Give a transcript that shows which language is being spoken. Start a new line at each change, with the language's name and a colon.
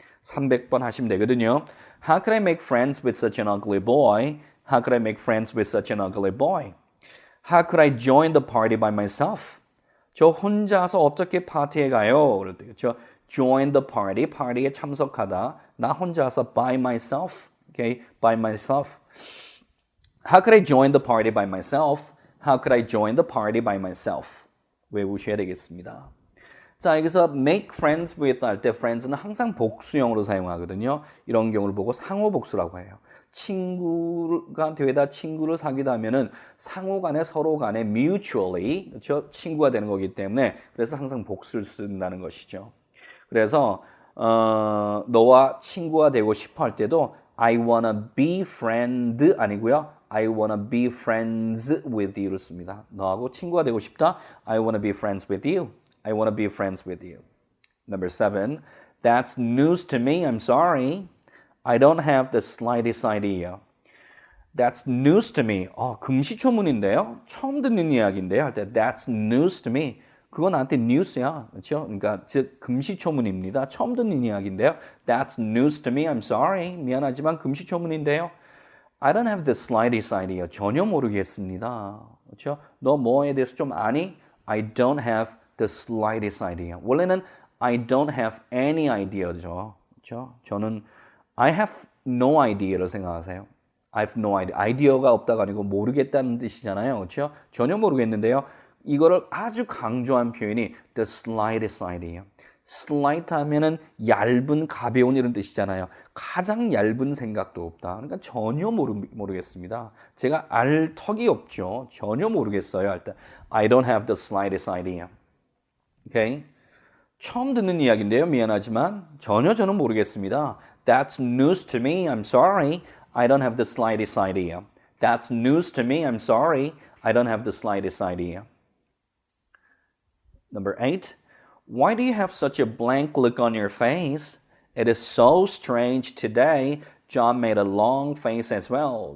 Korean: 300번 하시면 되거든요.
English: How could I make friends with such an ugly boy? How could I make friends with such an ugly boy? How could I join the party by myself?
Korean: 저 혼자서 어떻게 파티에 가요? 그럴 때 그렇죠?
English: Join the party,
Korean: 파티에 참석하다. 나 혼자서
English: by myself, okay? By myself. How could I join the party by myself? How could I join the party by myself?
Korean: 외우셔야 되겠습니다. 자, 여기서 make friends with 할 때 friends는 항상 복수형으로 사용하거든요. 이런 경우를 보고 상호복수라고 해요. 친구가 되다 친구를 사귀다 하면은 상호 간에 서로 간에 mutually 그렇죠? 친구가 되는 거기 때문에 그래서 항상 복수를 쓴다는 것이죠. 그래서 너와 친구가 되고 싶어 할 때도
English: I wanna be friend
Korean: 아니고요.
English: I wanna be friends with you
Korean: 를 씁니다. 너하고 친구가 되고 싶다.
English: I wanna be friends with you. I wanna be friends with you. Number 7. That's news to me. I'm sorry. I don't have the slightest idea. That's news to me.
Korean: 금시초문인데요. 처음 듣는 이야기인데요. 할 때
English: that's news to me.
Korean: 그거 나한테 뉴스야. 그렇죠? 그러니까 즉 금시초문입니다. 처음 듣는 이야기인데요.
English: That's news to me. I'm sorry.
Korean: 미안하지만 금시초문인데요.
English: I don't have the slightest idea.
Korean: 전혀 모르겠습니다. 그렇죠? 너 뭐에 대해서 좀 아니?
English: I don't have the slightest idea.
Korean: 원래는
English: I don't have any idea죠.
Korean: 그렇죠? 저는
English: I have no idea
Korean: 를 생각하세요.
English: I have no idea.
Korean: 아이디어가 없다가 아니고 모르겠다는 뜻이잖아요. 그렇죠? 전혀 모르겠는데요. 이거를 아주 강조한 표현이
English: the slightest idea.
Korean: slight 하면은 얇은, 가벼운 이런 뜻이잖아요. 가장 얇은 생각도 없다. 그러니까 전혀 모르겠습니다. 제가 알 턱이 없죠. 전혀 모르겠어요. 할 때
English: I don't have the slightest idea. Okay?
Korean: 처음 듣는 이야기인데요. 미안하지만 전혀 저는 모르겠습니다.
English: That's news to me. I'm sorry. I don't have the slightest idea. That's news to me. I'm sorry. I don't have the slightest idea. Number 8. Why do you have such a blank look on your face? It is so strange today. John made a long face as well.